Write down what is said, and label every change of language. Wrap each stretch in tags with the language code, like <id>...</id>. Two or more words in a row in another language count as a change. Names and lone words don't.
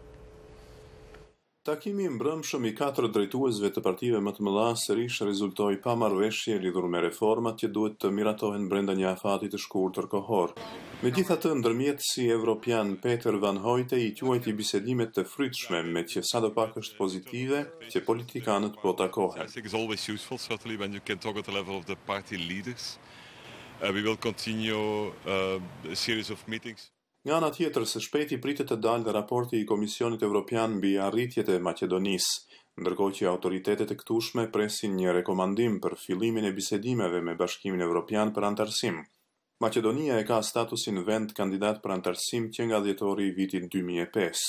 <sq>Takimi mbrëmshëm i 4 drejtuesve të partive më të mëdha sërish rezultoi pa marrëveshje lidhur me reformat që duhet të miratohen brenda një afati të shkurtër kohor. Megjithatë, ndërmjetësi evropian Peter Van Hojte i quajti bisedimet të frytshme, me që sadopak është pozitive që politikanët po takohen.</sq> <en>We will continue a series of meetings.</en> <sq>Nga ana tjetër, së shpejti pritet të dalë raporti i Komisionit Evropian mbi arritjet e Maqedonisë, ndërkohë që autoritetet e këtueshme presin një rekomandim për fillimin e bisedimeve me Bashkimin Evropian për antarësim. Maqedonia e ka statusin vend kandidat për antarësim që nga dhjetori i vitit 2005.</sq>